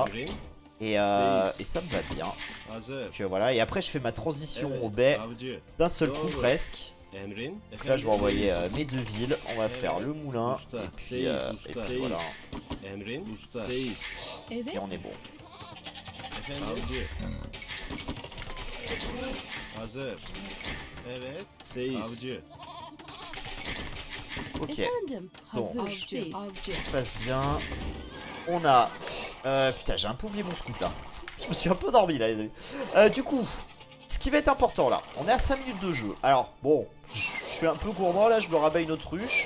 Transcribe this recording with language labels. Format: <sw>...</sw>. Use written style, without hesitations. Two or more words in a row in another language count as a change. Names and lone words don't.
<fr>Et ça me va bien. Donc voilà, et après je fais ma transition au baie d'un seul coup presque.</fr> <tr>Emrin.</tr> <fr>Donc là je vais envoyer mes 2 villes. On va faire le moulin. Et puis voilà.</fr> <tr>Emrin. Usta. Seyis.</tr> <fr>Et on est bon.</fr> <tr>Avcı. Hazır. Evet. Seyis. Avcı.</tr> <fr>Ok. Donc, Tout se passe bien. On a... putain, j'ai un peu oublié mon scoop là. Je me suis un peu dormi là les amis. Du coup, ce qui va être important là, on est à 5 minutes de jeu. Alors bon, je suis un peu gourmand là, je me rabats une autruche.</fr>